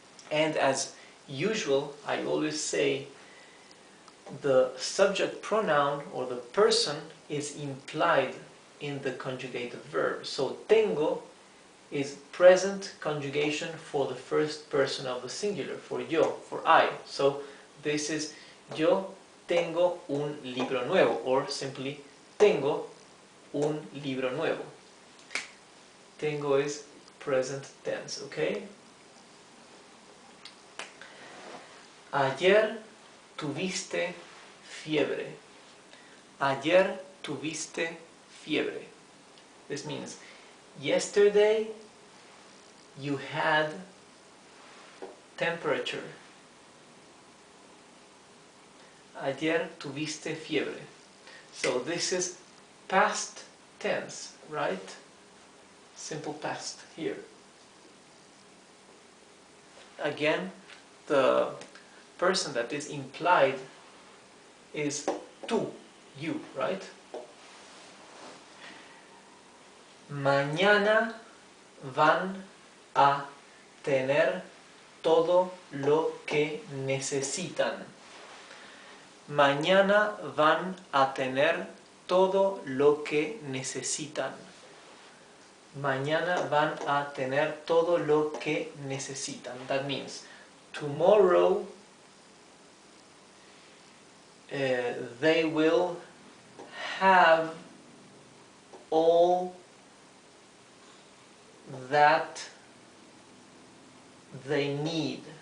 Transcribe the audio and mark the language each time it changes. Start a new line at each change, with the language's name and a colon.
English: And as usual, I always say the subject pronoun or the person is implied in the conjugated verb. So, tengo is present conjugation for the first person of the singular, for yo, for I. So, this is
Spanish: yo tengo un libro nuevo,
English: or simply
Spanish: tengo un libro nuevo.
English: Tengo is present tense, okay?
Spanish: Ayer tuviste fiebre. Ayer tuviste fiebre.
English: This means yesterday you had temperature.
Spanish: Ayer tuviste fiebre.
English: So this is past tense, right? Simple past here. Again, the person that is implied is tú, you, right?
Spanish: Mañana van a tener todo lo que necesitan. Mañana van a tener todo lo que necesitan. Mañana van a tener todo lo que necesitan.
English: That means tomorrow they will have all that they need.